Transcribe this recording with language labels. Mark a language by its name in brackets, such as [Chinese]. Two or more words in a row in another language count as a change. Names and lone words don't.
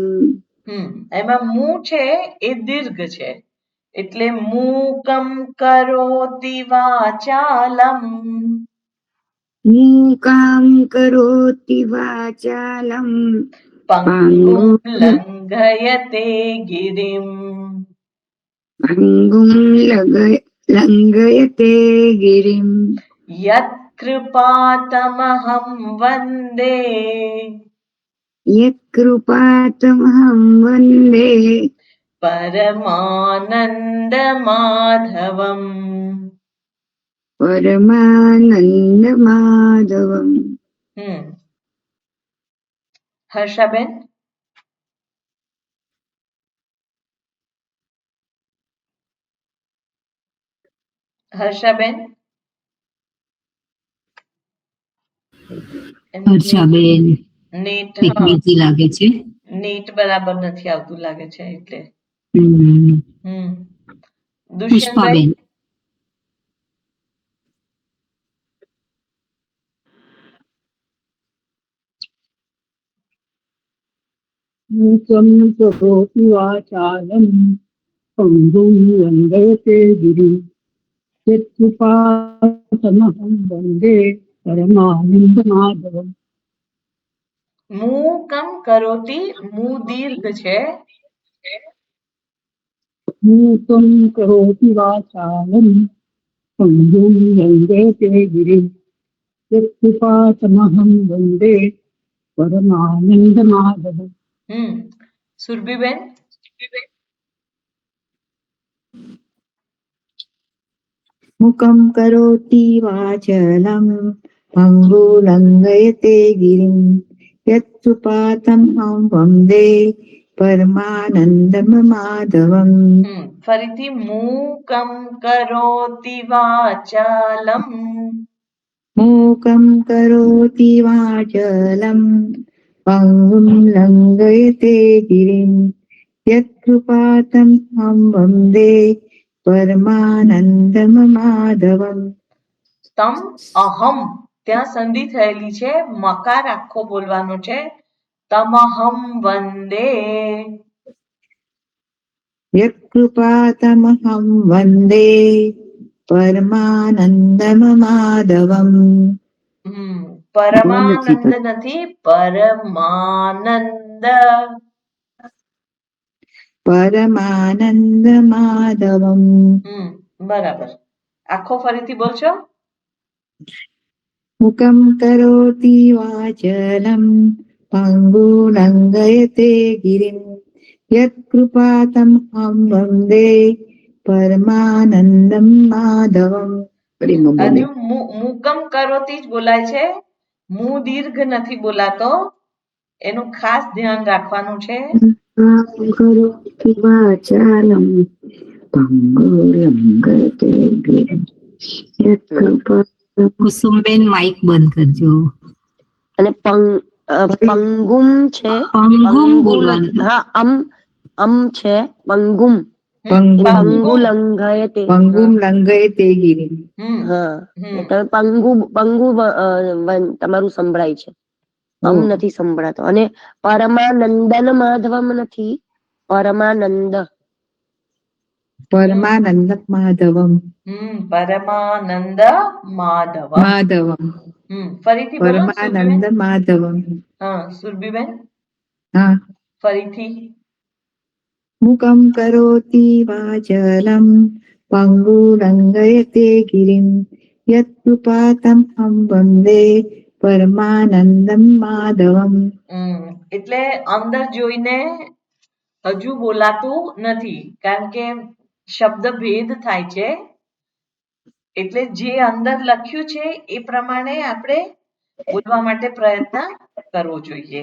[Gujarati] એમાં મૂ છે એ દીર્ઘ છે એટલે [Sanskrit] मूकं करोति वाचालम्. मूकाम् करोति वाचालम् पङ्गुं लङ्घयते गिरिम्. પંગુમ लङ्घयते गिरिम् यत्कृपातमहं वन्दे यत्कृपातमहं वन्दे परमानन्दमाधवम्. परमानन्दमाधवम्. [Gujarati] હર્ષાબેન, હર્ષાબેન, હર્ષાબેન નેટ કંઈક બીજી લાગે છે. નેટ બરાબર નથી આવતું લાગે છે એટલે. હમ. દુષ્યંતભાઈ, પુષ્પાબેન [Sanskrit] मूकं करोति वाचालं पङ्गुं लङ्घयते गिरिं यत्कृपातमहं वन्दे परमानन्दमाधवम् मूकम् करोति, [Gujarati] મૂ દીર્ઘ છે. [Sanskrit] मूकं करोति वाचालं पङ्गुं लङ्घयते गिरिं यत्कृपातमहं वन्दे परमानन्दमाधवम् [Gujarati] સુરભીબેન, [Sanskrit] मुखं करोति वाचलं पङ्गुलङ्घयते गिरिं यत्कृपातमहं वन्दे परमानन्दमाधवम्. ફરીથી मूकम् करोति वाचालम्. मूकं करोति वाचलं पङ्गुं लङ्घयते गिरिं यत्कृपातमहं वन्दे परमानन्दमाधवम्. तम् अहम्, [Gujarati] ત્યાં સંધિ થયેલી છે, મકાર આખો બોલવાનો છે. [Sanskrit] तमहम् वन्दे. यत्कृपातमहं वन्दे परमानन्दमाधवम्. [Gujarati] પરમાનંદ નથી, પરમાનંદ. [Sanskrit] परमानन्दमाधवम्. [Gujarati] બરાબર. આખો ફરીથી બોલશો. [Sanskrit] मुखं करोति वाचलं पङ्गुलङ्घयते गिरिं यत्कृपातमहं वन्दे परमानन्दमाधवम्. [Gujarati] હજુ [Sanskrit] मुकम् करोति [Gujarati] જ બોલાય છે, મૂ દીર્ઘ નથી બોલાતો, એનું ખાસ ધ્યાન રાખવાનું છે. [Sanskrit] करोति वाचालं पङ्गुलङ्घयते गिरिं यत्कृपातमहं [Gujarati] કુસુમબેન માઇક બંધ કરજો. અને પંગુમ છે, પંગુમ બોલવાનું. હા, અમ છે, પંગુમ. [Sanskrit] पङ्गु लङ्घयते, पङ्गुं लङ्घयते गिरिं. [Gujarati] હા, તમે પંગુ તમારું સંભળાય છે, નથી સંભળાતો. અને [Sanskrit] परमानन्दन् माधवम् [Gujarati] નથી, પરમાનંદ. [Sanskrit] परमानन्द माधवम्. परमानन्द माधवम्. माधवम्. [Gujarati] ફરીથી બોલો [Sanskrit] परमानन्द माधवम्. [Gujarati] સુરભીબેન, हाँ. ફરીથી. [Sanskrit] मुखं करोति वाचलं पङ्गुलङ्घयते गिरिं यत्कृपातमहं वन्दे परमानन्दम् माधवम्. [Gujarati] એટલે અંદર જોઈને હજુ બોલાતું નથી, કારણ કે શબ્દ ભેદ થાય છે. એટલે જે અંદર લખ્યું છે એ પ્રમાણે આપણે બોલવા માટે પ્રયત્ન કરવો જોઈએ.